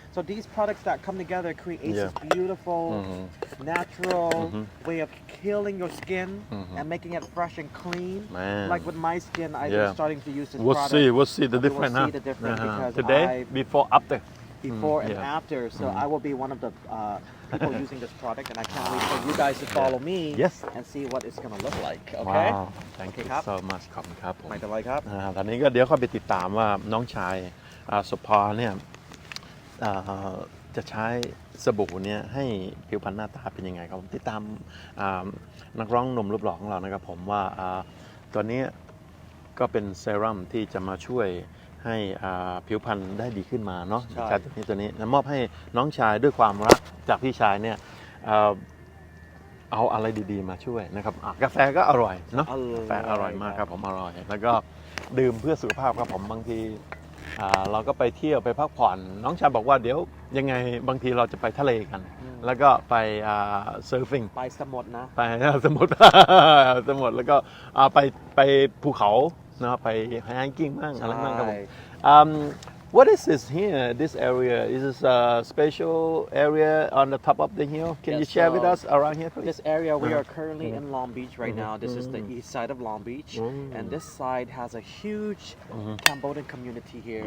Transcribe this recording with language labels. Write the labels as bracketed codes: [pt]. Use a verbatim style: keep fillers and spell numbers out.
[en] So these products that come together creates this beautiful, natural way of healing your skin and making it fresh and clean. Man. Like with my skin, I've Yeah. been starting to use this We'll product. see. We'll see the We will difference. see huh? the difference Uh-huh. because Today, I- before, after. Before and yeah. after. So I will be one of the uh, people using this product, and I can't wait for you guys to follow me Yes. and see what it's gonna look like. Okay. ว้าว thank [th] โอเค [en] you [th] ครับ [en] so much [th] ขอบคุณครับผม ไม่เป็นไรครับ อ่าตอนนี้ก็เดี๋ยวเข้าไปติดตามว่าน้องชายอ่าสุภาเนี่ยอ่าจะใช้สบู่เนี่ยให้ผิวพรรณหน้าตาเป็นยังไงครับผมติดตามอ่านักร้องหนุ่มรูปหล่อของเรานะครับผมว่าอ่าตอนนี้ก็เป็นเซรั่มที่จะมาช่วยให้อ่าผิวพรรณได้ดีขึ้นมาเนาะ ใช่ จากตัวนี้ตัวนี้แล้วมอบให้น้องชายด้วยความรักจากพี่ชายเนี่ยอ่าเอาอะไรดีๆมาช่วยนะครับอ่ะกาแฟก็อร่อยเนาะ อก าแฟอร่อยมากครับผมอร่อยแล้วก็ดื่มเพื่อสุขภาพครับผมบางทีอ่าเราก็ไปเที่ยวไปพักผ่อน น้องชายบอกว่าเดี๋ยวยังไงบางทีเราจะไปทะเลกัน แล้วก็ไปอ่าเซิร์ฟฟิง ไปสมดนะ ไปสมุทร สมุทรแล้วก็อ่าไปไปภูเขาเนาะไปไฮกิ้งบ้างอะไรบ้างครับผม ใช่ [en] um, What is this here this area is this a special area on the top of the hill can you Yes, share with so- us around here please This area we are currently in Long Beach right now. This is the east side of Long Beach, and this side has a huge Cambodian community here